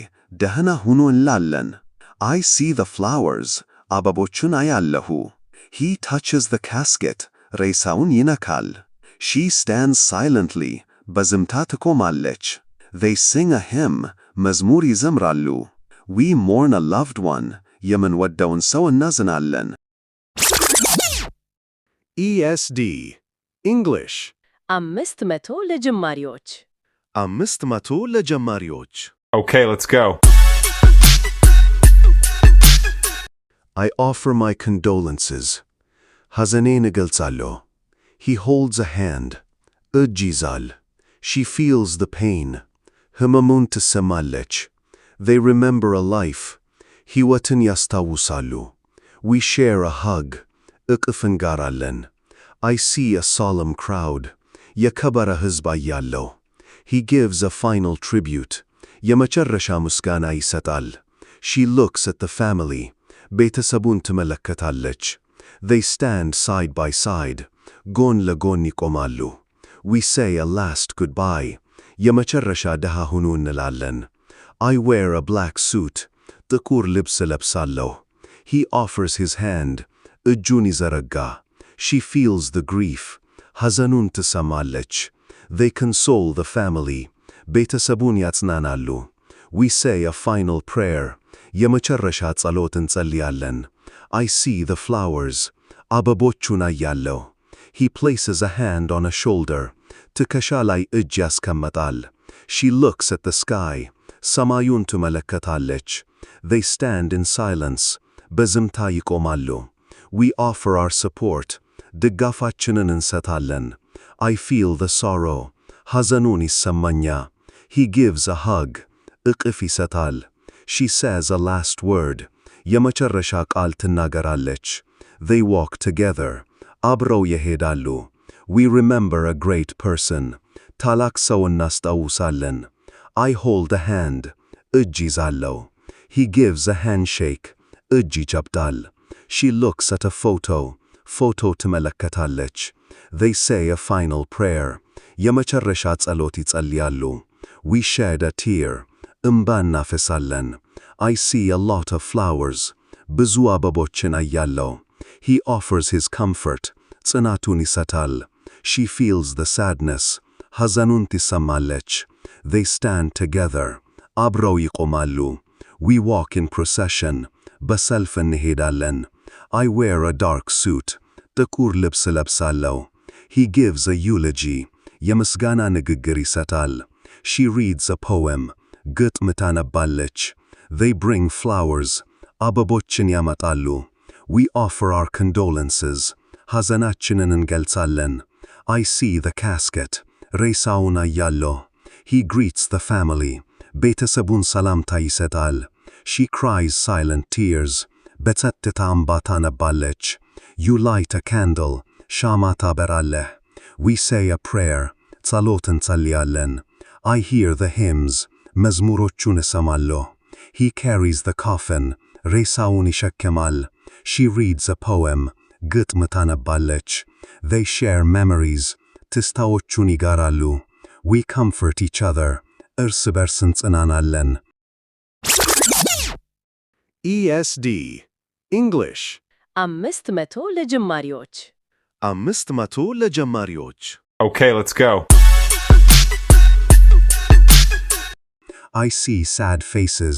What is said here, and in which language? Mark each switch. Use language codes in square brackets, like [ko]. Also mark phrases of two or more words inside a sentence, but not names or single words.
[am] ደህና ሁኑ እንላለን። [en] I see the flowers. [am] አበቦቹን አያለሁ። [en] He touches the casket. [am] ሬሳውን ይነካል። [en] She stands silently. [am] በዝምታ ትቆማለች። [en] They sing a hymn. [am] መዝሙር ይዘምራሉ። [en] We mourn a loved one. [am] የምንወደውን ሰው እናዝናለን። [en] ESD English [am] 500 ለጀማሪዎች 500 ለጀማሪዎች [en] Okay, let's go. I offer my condolences. [am] ሐዘኔን እገልጻለሁ. [en] He holds a hand. [am] እጅ ይዛል. [en] She feels the pain. [am] ህመሙን ትሰማለች. [en] They remember a life. [am] ሕይወትን ያስታውሳሉ. [en] We share a hug. [am] እቅፍ እንጋራለን. [en] I see a solemn crowd. [am] የከበረ ሕዝብ አያለሁ. [en] He gives a final tribute. [am] የመጨረሻ ምስጋና ይሰጣል. [en] She looks at the family. [am] ቤተሰቡን ትመለከታለች. [en] They stand side by side. [am] ጎን ለጎን ይቆማሉ. [en] We say a last goodbye. [am] የመጨረሻ ደሃ ሁኑ እንላለን. [en] I wear a black suit. [am] ጥቁር ልብስ እለብሳለሁ. [en] He offers his hand. [am] እጁን ይዘረጋ. [en] She feels the grief. [am] ሐዘኑን ትሰማለች. [en] They console the family. [am] ቤተሰቡን ያጽናናሉ. [en] We say a final prayer. [am] የመጨረሻ ጸሎት እንጸልያለን. [en] I see the flowers. [am] አበቦቹን አያለሁ. [en] He places a hand on a shoulder. [am] ትከሻ ላይ እጅ ያስቀምጣል. [en] She looks at the sky. [am] ሰማዩን ትመለከታለች. [en] They stand in silence. [am] በዝምታ ይቆማሉ. [en] We offer our support. [am] ድጋፋችንን እንሰጣለን. [en] I feel the sorrow. [am] ሐዘኑን ይሰማኛ. [en] He gives a hug. [am] እቅፍ ይሰጣል. [en] She says a last word. [am] የመጨረሻ ቃል ትናገራለች. [en] They walk together. [am] አብረው ይሄዳሉ. [en] We remember a great person. [am] ታላቅ ሰው እናስታውሳለን. [en] I hold a hand. [am] እጅ ይዛለሁ. [en] He gives a handshake. [am] እጅ ይጨብጣል. [en] She looks at a photo. [am] ፎቶ ትመለከታለች. [en] They say a final prayer. [am] የመጨረሻ ጸሎት ይጸልያሉ. [en] We shed a tear. [am] እምባ እናፈሳለን. [en] I see a lot of flowers. [am] ብዙ አበቦችን አያለሁ. [en] He offers his comfort. [am] ጽናቱን ይሰጣል. [en] She feels the sadness. [am] ሐዘኑን ትሰማለች. [en] They stand together. [am] አብረው ይቆማሉ. [en] We walk in procession. [am] በሰልፍ እንሄዳለን. [en] I wear a dark suit. [am] ጥቁር ልብስ ለብሳለሁ. [en] He gives a eulogy. [am] የምስጋና ንግግር ይሰጣል. [en] She reads a poem. [am] ግጥም ታነባለች. [en] They bring flowers. [am] አበቦችን ያመጣሉ. [en] We offer our condolences. [am] ሐዘናችንን እንገልጻለን. [en] I see the casket. [am] ሬሳውን አያለሁ. [en] He greets the family. [am] ቤተሰቡን ሰላምታ ይሰጣል. [en] She cries silent tears. [am] በጸጥታ እንባ ታነባለች. [en] You light a candle. [am] ሻማ ታበራለህ. [en] We say a prayer. [am] ጸሎት እንጸልያለን. [en] I hear the hymns. [am] መዝሙሮቹን እሰማለሁ. [en] He carries the coffin. [am] ሬሳውን ይሸከማል. [en] She reads a poem. [am] ግጥም ታነባለች. [en] They share memories. [am] ትስታዎቹን ይጋራሉ. [en] We comfort each other. [am] እርስ በርስ እንጽናናለን። [en] ESD English [am] 500 ለጀማሪዎች 500 ለጀማሪዎች [en] Okay, let's go. I see sad faces.